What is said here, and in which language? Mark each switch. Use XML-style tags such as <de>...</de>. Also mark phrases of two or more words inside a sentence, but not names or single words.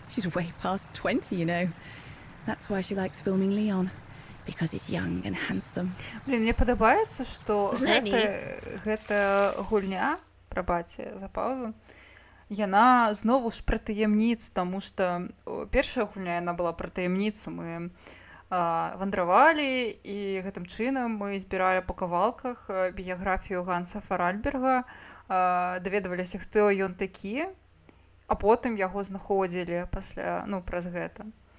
<en>She's way past 20, you know. That's why she likes filming Leon, because he's young and handsome.</en> <be>Блін, мне падабаецца, што Lenny. гэта гульня, прабачце за паузу, яна знову ж пра таямніцу, таму што першая гульня яна была пра таямніцу. Мы вандравалі і гэтым чынам мы збіралі па кавалках біяграфію Ганса Фаральберга, даведаваліся, хто ён такі, а потым яго знаходзілі пасля, ну, праз гэта.</be>